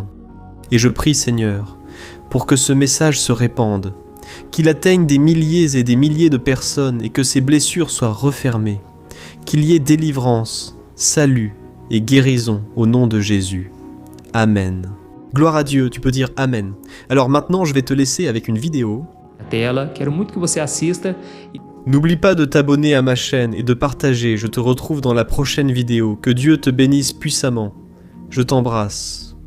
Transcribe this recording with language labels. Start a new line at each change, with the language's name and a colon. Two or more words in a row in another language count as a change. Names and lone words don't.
French: Et je prie, Seigneur, pour que ce message se répande, qu'il atteigne des milliers et des milliers de personnes et que ces blessures soient refermées, qu'il y ait délivrance, salut et guérison au nom de Jésus. Amen. Gloire à Dieu, tu peux dire Amen. Alors maintenant, je vais te laisser avec une vidéo.
Portuguese: Tela, quero muito que você assista.
French: N'oublie pas de t'abonner à ma chaîne et de partager. Je te retrouve dans la prochaine vidéo. Que Dieu te bénisse puissamment. Je t'embrasse.